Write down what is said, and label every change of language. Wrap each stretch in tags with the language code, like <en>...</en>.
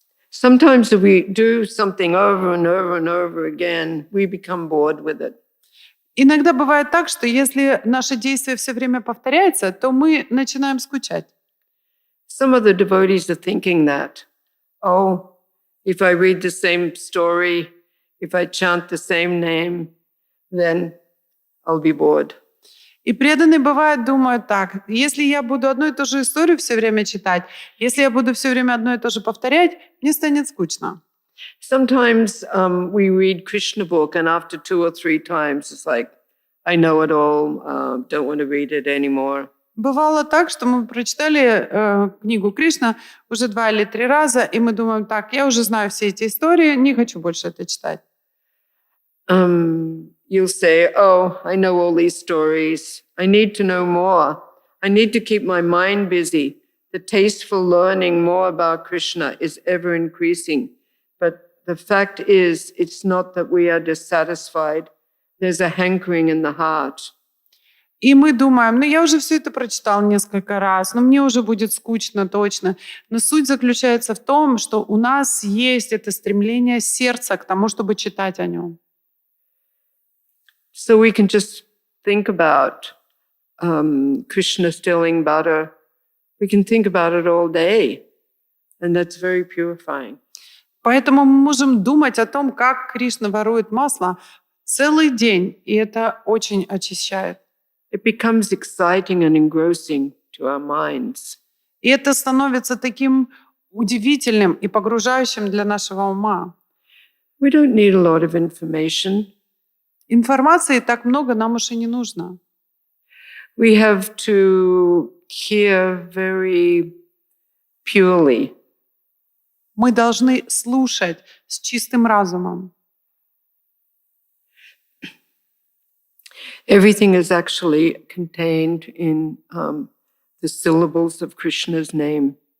<en>Sometimes if we do something over and over and over again, we become bored with it.</en> <ru>Иногда бывает так, что если наше действие все время повторяется, то мы начинаем скучать.</ru> <en>Some of the devotees are thinking that, oh, if I read the same story, if I chant the same name, then I'll be bored.</en> <ru>И преданные бывают думают так: если я буду одну и ту же историю все время читать, если я буду все время одно и то же повторять, мне станет скучно.</ru> <en>Sometimes we read Krishna book and after 2 or 3 times it's like, I know it all, don't want to read it anymore.</en> <ru>Бывало так, что мы прочитали книгу Кришна уже 2 или 3 раза, и мы думаем: так, я уже знаю все эти истории, не хочу больше это читать.</ru> <en>You'll say, oh, I know all these stories. I need to know more. I need to keep my mind busy. The taste for learning more about Krishna is ever increasing. But the fact is, it's not that we are dissatisfied. There's a hankering in the heart.</en> <ru>И мы думаем, ну я уже все это прочитал несколько раз, но мне уже будет скучно точно. Но суть заключается в том, что у нас есть это стремление сердца к тому, чтобы читать о нем.</ru> <en>So we can just think about Krishna stealing butter. We can think about it all day, and that's very purifying.</en> <ru>Поэтому мы можем думать о том, как Кришна ворует масло целый день, и это очень очищает.</ru> <en>It becomes exciting and engrossing to our minds.</en> <ru>И это становится таким удивительным и погружающим для нашего ума.</ru> <en>We don't need a lot of information.</en> <ru>Информации так много нам уж и не нужно.</ru> <en>We have to hear very purely.</en> <ru>Мы должны слушать с чистым разумом.</ru> <en>Everything is actually contained in the syllables of Krishna's name.</en>